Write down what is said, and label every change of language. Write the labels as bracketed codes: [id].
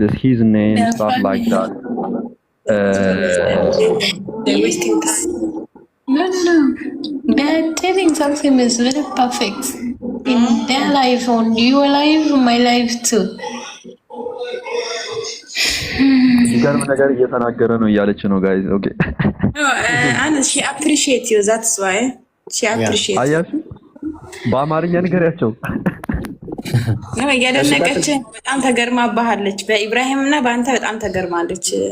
[en] That his name, stuff like that. No. They're telling something is very perfect in their life, on your life, my life too. [am] የሚገርም ነገር እየተናገረ ነው እያለች ነው ጋይዝ። ኦኬ [en] Anas, she appreciate you. That's why she appreciate. [am] አያችሁ በአማርኛ ንገሪያቸው። ነው ያደነቀች በጣም ተገርማባለች። በኢብራሂም እና በአንተ በጣም ተገርማለች።